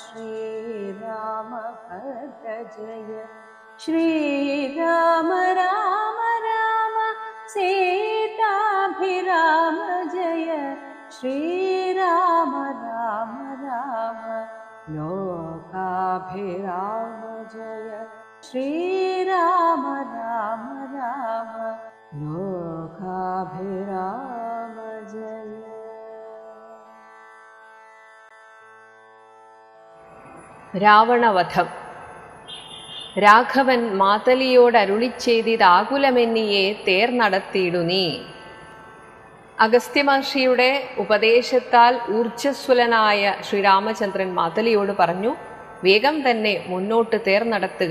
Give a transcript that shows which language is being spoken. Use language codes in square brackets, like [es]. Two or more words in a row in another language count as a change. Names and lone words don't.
[sa] श्रीरामभद्र जय श्रीराम राम राम सीताभिराम जय श्रीराम राम राम लोकाभिराम जय श्रीराम राम राम लोकाभिराम जय. [ml] രാവണവധം. രാഘവൻ മാതലിയോട് അരുളിച്ചെയ്തിത് ആകുലമെന്നിയെ തേർ നടത്തിയിടുനീ. അഗസ്ത്യ മഹർഷിയുടെ ഉപദേശത്താൽ ഊർജ്ജസ്വലനായ ശ്രീരാമചന്ദ്രൻ മാതലിയോട് പറഞ്ഞു, വേഗം തന്നെ മുന്നോട്ട് തേർ നടത്തുക.